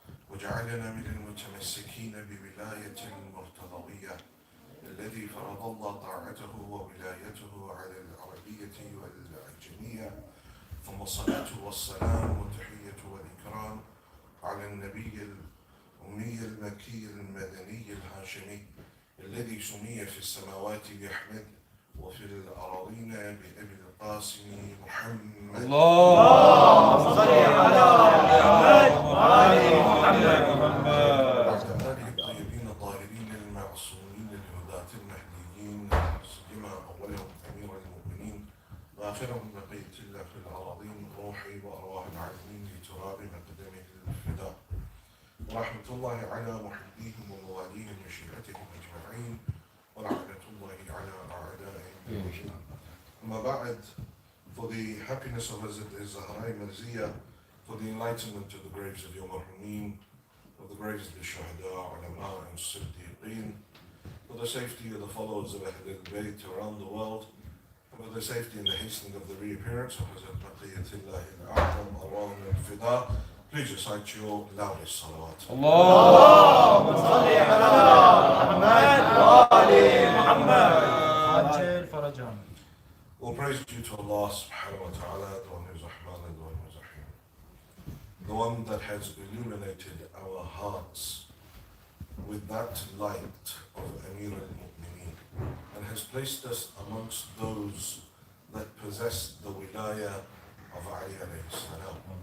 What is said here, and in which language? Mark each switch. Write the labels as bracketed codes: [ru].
[ar] وجعلنا من المتمسكين بولاية المرتضوية الذي فرض الله طاعته وولايته على العربية والعجمية ثم الصلاة والسلام والتحية والإكرام على النبي الأمي المكي المدني الهاشمي الذي سمي في السماوات بأحمد وفي الأراضين بأبي القاسم محمد اللهم صل على محمد وآل محمد. وعلى آله الطيبين الطاهرين المعصومين الهداة المهديين سيما أولهم أمير المؤمنين وآخرهم بقية الله في الأراضين روحي وأرواح العالمين لتراب مقدمه الفداء ورحمة الله على محبيهم ومواليهم وشيعتهم أجمعين ولعنة الله على أعدائهم. أما بعد, [en] for the happiness of Azadari Marziyah, for the enlightenment of the graves of your Marhumin, for the graves of the Shuhada, Ulama and Siddiqeen, for the safety of the followers of Ahl al-Bayt around the world, and for the safety and the hastening of the reappearance of Hazrat Baqiyatullah al-A'zam, Arwah al-Fida, please recite your loudest salawat. [ar] اللهم صل على محمد وآل محمد. [en] All praise due to Allah subhanahu wa ta'ala, the one who is Rahman and the one who is Rahim. The one that has illuminated our hearts with that light of Amir al-Mu'mineen and has placed us amongst those that possess the wilayah of Ali alayhi salam.